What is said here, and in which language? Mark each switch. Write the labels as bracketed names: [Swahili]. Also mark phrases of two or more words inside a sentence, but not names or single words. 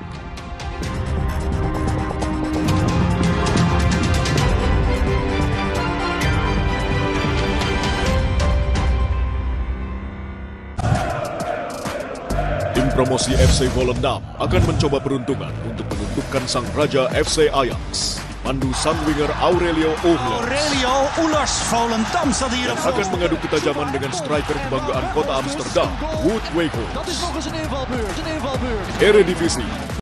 [Indonesian] Tim promosi FC Volendam akan mencoba peruntungan untuk menentukan sang raja FC Ajax. Mandu sang winger Aurelio Uhlers. [Dutch] Volendam staat hier. [Indonesian] Yang akan mengadu ketajaman dengan striker kebanggaan kota Amsterdam, Wout Weghorst. [Dutch] Dat is nog eens een invalbeurt. Eredivisie.